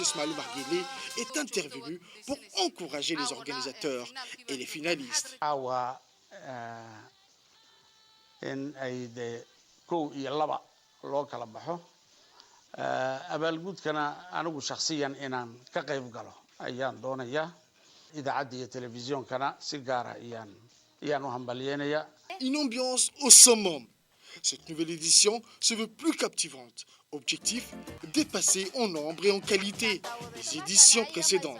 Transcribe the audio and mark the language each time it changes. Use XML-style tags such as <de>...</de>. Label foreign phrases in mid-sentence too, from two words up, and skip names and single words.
<fr>Ismaël Omar Guelleh, est intervenu pour encourager les organisateurs et les finalistes.</fr> <so>abaalgudkana shakhsiyan inaan ka qayb galo ayaan doonaya idaacadda iyo telefisyonkana si gaara ayaan u hambalyeynaya.</so> <fr>Une ambiance au summum. Cette nouvelle édition se veut plus captivante. Objectif, dépasser en nombre et en qualité les éditions précédentes.</fr>